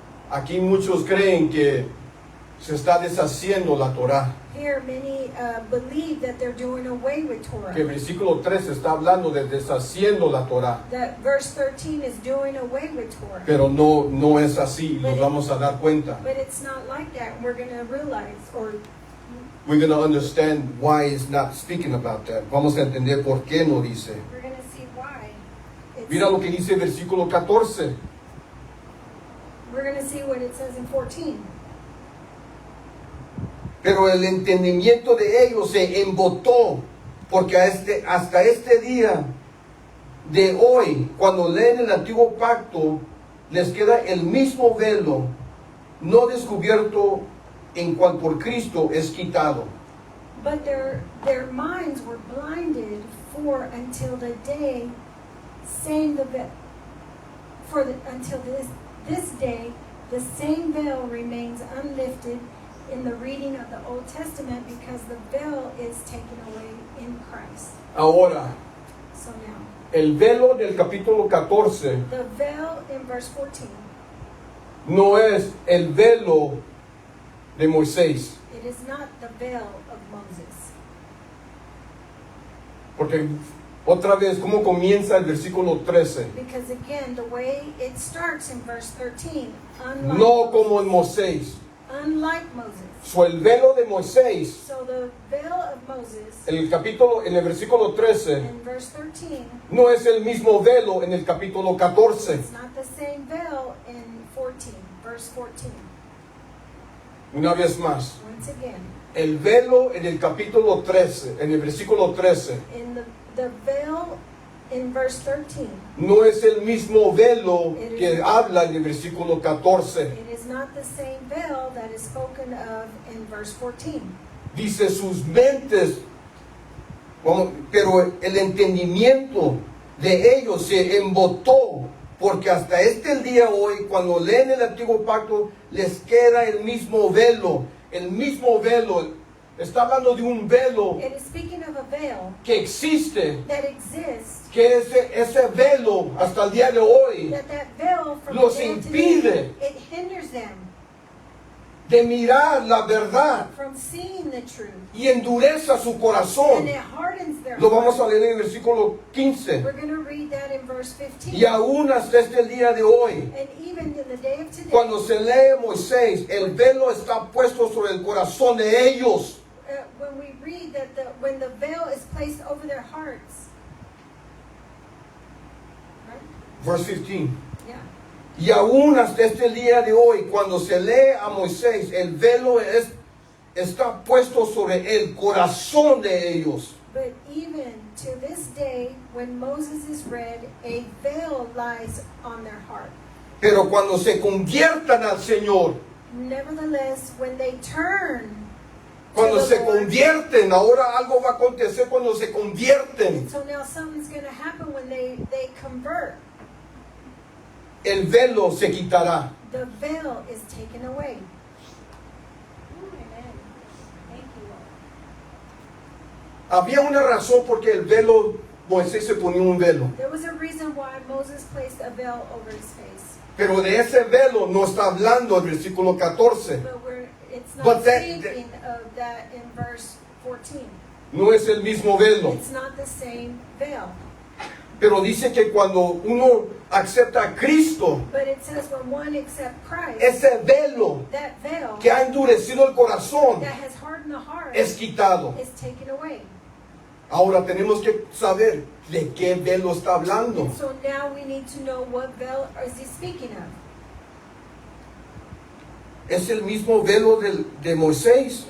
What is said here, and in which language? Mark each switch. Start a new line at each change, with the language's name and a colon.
Spanish: Aquí muchos creen que se está deshaciendo la Torah.
English: Here, many believe that they're doing away with Torah.
Spanish: Que el versículo 3 está hablando de deshaciendo la Torah.
English: That verse 13 is doing away with Torah.
Spanish: Pero no es así, nos vamos a dar cuenta.
English: But it's not like that. We're going to realize, or We're going to understand why it's not speaking about that.
Spanish: Vamos a entender por qué no dice.
English: we're going to see why.
Spanish: Mira lo que dice el versículo 14.
English: We're going to see what it says in 14.
Spanish: Pero el entendimiento de ellos se embotó, porque hasta este día de hoy, cuando leen el antiguo pacto, les queda el mismo velo, no descubierto, en cual por Cristo es quitado.
English: But their minds were blinded, For until the day, same the veil. Until this day, the same veil remains unlifted in the reading of the Old Testament because the veil is taken away in Christ.
Spanish: Ahora,
English: So now,
Spanish: el velo del capítulo 14
English: the veil in verse 14,
Spanish: no es el velo de Moisés,
English: it is not the veil of Moses.
Spanish: porque otra vez, ¿cómo comienza el versículo 13?
English: Because again, the way it starts in verse 13,
Spanish: No como en Moisés.
English: unlike Moses.
Spanish: So, el velo de Moisés,
English: So the veil of Moses
Spanish: en el versículo 13,
English: in verse 13,
Spanish: no es el mismo velo en el capítulo 14.
English: it's not the same veil in 14, verse 14.
Spanish: Una vez más,
English: Once again,
Spanish: el velo en el capítulo 13, en el versículo 13,
English: in the veil in verse 13,
Spanish: no es el mismo velo que habla en el versículo 14.
English: it is not the same veil that is spoken of in verse 14.
Spanish: Dice sus mentes, pero el entendimiento de ellos se embotó, porque hasta este día hoy, cuando leen el antiguo pacto, les queda el mismo velo. El mismo velo. Está hablando de un velo
English: It is speaking of a veil
Spanish: que existe,
English: that exists,
Spanish: que ese velo hasta el día de hoy
English: that veil from
Spanish: los
English: day to
Spanish: impide
English: day, it hinders them
Spanish: de mirar la verdad
English: from seeing the truth,
Spanish: y endurece su corazón.
English: and it hardens their
Spanish: Lo vamos a
English: heart.
Spanish: leer en el versículo 15.
English: We're going to read that in verse 15.
Spanish: Y aún hasta este día de hoy,
English: And even in the day of today,
Spanish: cuando se lee Moisés, el velo está puesto sobre el corazón de ellos.
English: when we read that when the veil is placed over their hearts, right? Verse 15. Yeah.
Spanish: Y aún hasta este día de hoy, cuando se lee a Moisés, el velo está puesto sobre el corazón de ellos.
English: But even to this day, when Moses is read, a veil lies on their heart.
Spanish: Pero cuando se conviertan al Señor,
English: Nevertheless, when they turn,
Spanish: cuando
English: to the
Spanish: se
English: Lord,
Spanish: convierten, ahora algo va a acontecer cuando se convierten.
English: so now something's going to happen when they convert.
Spanish: El velo se quitará.
English: The veil is taken away. Amen. Thank you, Lord.
Spanish: Había una razón porque el velo, Moisés se ponía un velo.
English: There was a reason why Moses placed a veil over his face.
Spanish: Pero de ese velo no está hablando el versículo 14.
English: But it's not But speaking of that in verse 14.
Spanish: No es el mismo velo.
English: It's not the same veil.
Spanish: Pero dice que cuando uno acepta a Cristo,
English: But it says when one accepts Christ,
Spanish: ese velo
English: that veil
Spanish: que ha endurecido el corazón
English: that has hardened the heart
Spanish: es quitado.
English: is taken away.
Spanish: Ahora tenemos que saber de qué velo está hablando.
English: And so now we need to know what veil is he speaking of.
Spanish: ¿Es el mismo velo de Moisés?